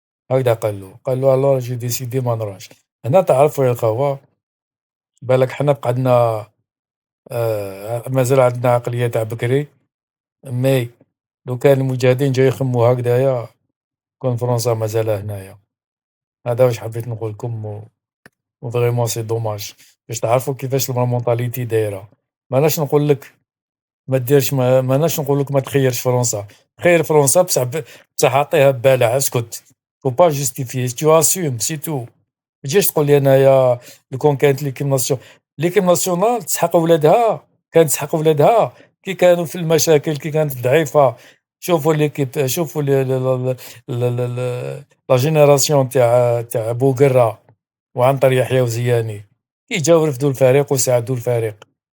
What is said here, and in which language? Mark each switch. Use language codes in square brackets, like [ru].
[ar] هكذا قال له: [fr] "alors j'ai décidé [ar] ما نروحش." هنا تعرفوا يا الخوة، بالاك حنا قعدنا مازال عندنا عقلية تاع بكري، مي لو كان المجاهدين جاو يخمموا هكذايا كون فرنسا مازالها هنايا. هذا واش حبيت نقول لكم [fr] وفريمون سي دوماج [ar] باش تعرفوا كيفاش لا مونتاليتي دايرة. ماناش نقول لك ما ديرش ماناش نقول لك ما تخيّرش فرنسا، خيّر فرنسا بصح عطيها ببالها، اسكت. [fr] faut pas justifier tu assumes c'est tout. [ar] ما تجيش تقول لي أنايا لو كان كانت ليكيب ناسيونال تسحق ولادها، كانت تسحق ولادها كي كانوا في المشاكل، كي كانت ضعيفة. شوفوا ليكيب، شوفوا لا جينيراسيون تاع بوقرة وعنتر يحيى وزياني، كي جاو رفدوا الفريق وساعدوا الفريق.